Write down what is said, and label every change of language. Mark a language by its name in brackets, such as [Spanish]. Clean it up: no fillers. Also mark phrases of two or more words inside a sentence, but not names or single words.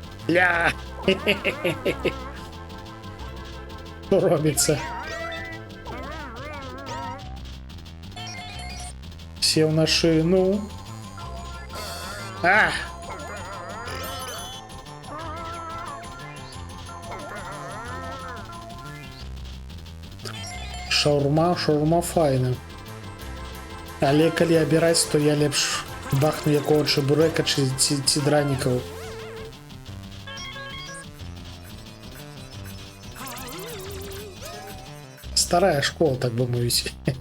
[Ukrainian] Ля! Що робиться? [Russian] Сел на шину. [Belarusian] А! Шаурма файна. Але калі абіраць, то я лепш бахну якого чебурека ці дранікаў. [Ukrainian] Старая школа, так бы мовить.